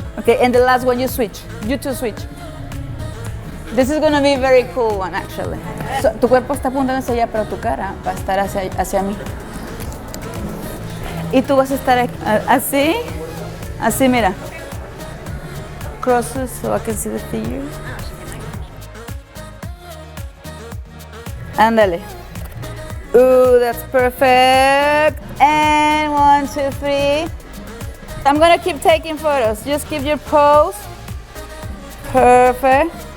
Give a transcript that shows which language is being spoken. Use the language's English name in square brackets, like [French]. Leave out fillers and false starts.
[English] Okay, and the last one you switch. You two switch. This is gonna be a very cool one, actually. [Spanish] So, tu cuerpo está apuntando hacia allá, pero tu cara va a estar hacia mí. Y tú vas a estar así, así, mira. [English] Crosses so I can see the figure. Ándale. Ooh, that's perfect. And 1, 2, 3. I'm gonna keep taking photos. Just keep your pose. Perfect.